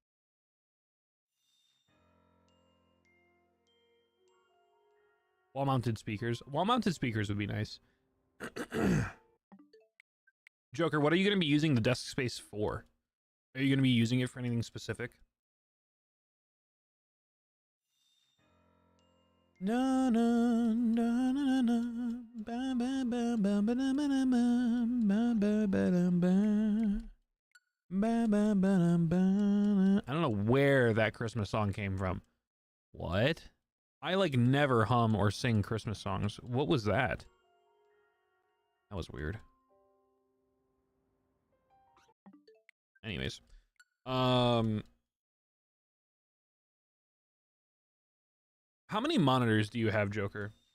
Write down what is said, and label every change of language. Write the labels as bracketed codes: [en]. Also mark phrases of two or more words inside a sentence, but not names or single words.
[en] Wall-mounted speakers. Wall-mounted speakers would be nice. Joker, what are you going to be using the desk space for? Are you going to be using it for anything specific? Na na na na na ba ba ba ba ba ba ba ba ba ba ba ba ba. I don't know where that Christmas song came from. What? I like never hum or sing Christmas songs. What was that? That was weird. Anyways, how many monitors do you have, Joker?